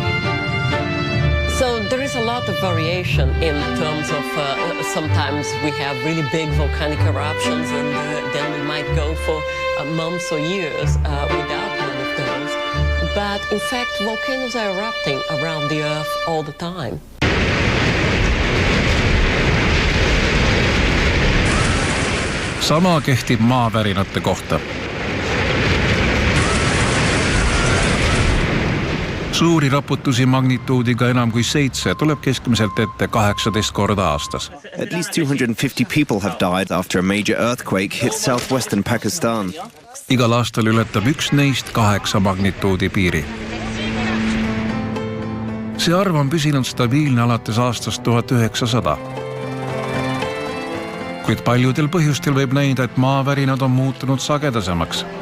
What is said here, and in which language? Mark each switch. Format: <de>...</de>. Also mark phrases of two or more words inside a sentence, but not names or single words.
<en>So there is a lot of variation in terms of sometimes we have really big volcanic eruptions, and then we might go for months or years without one of those. But in fact, volcanoes are erupting around the Earth all the time.</en> <et>Sama kehtib maavärinate kohta. Suuri raputusi magnituudiga enam kui 7 tuleb keskmiselt ette 18 korda aastas.</et> <en>At least 250 people have died after a major earthquake hit southwestern Pakistan.</en> <et>Igal aastal ületab üks neist 8 magnituudi piiri. See arv on püsinud stabiilne alates aastast 1900. Kuid paljudel põhjustel võib näida, et maavärinad on muutunud sagedasemaks.</et>